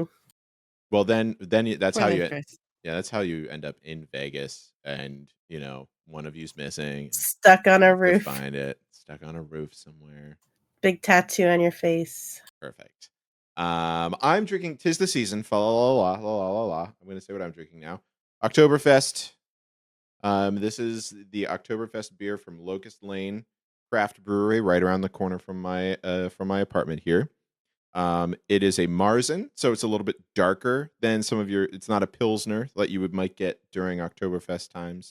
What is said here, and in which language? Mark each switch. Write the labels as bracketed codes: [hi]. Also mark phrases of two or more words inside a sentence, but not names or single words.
[en] Well, then that's how you. Chris. Yeah, that's how you end up in Vegas, and one of you's missing. Stuck on a roof. Find it. Stuck on a roof somewhere. Big tattoo on your face. Perfect. I'm drinking. 'Tis the season. Fa la la la la la la. I'm gonna say what I'm drinking now. Oktoberfest. This is the Oktoberfest beer from Locust Lane Craft Brewery, right around the corner from my apartment here. It is a Marzen, so it's a little bit darker than some of your. It's not a Pilsner that you might get during Oktoberfest times.